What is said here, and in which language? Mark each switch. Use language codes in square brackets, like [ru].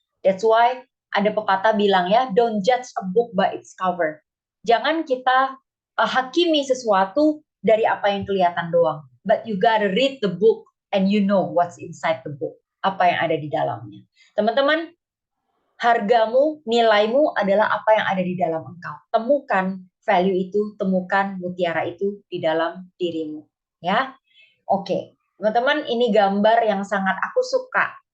[en] That's why [id] ada pepatah bilang ya, [en] don't judge a book by its cover. [id] Jangan kita hakimi sesuatu dari apa yang kelihatan doang. [en] But you gotta read the book and you know what's inside the book. [id] Apa yang ada di dalamnya. Teman-teman, hargamu, nilaimu adalah apa yang ada di dalam engkau. Temukan value itu, temukan mutiara itu di dalam dirimu. Ya, oke. Teman-teman, ini gambar yang sangat aku suka.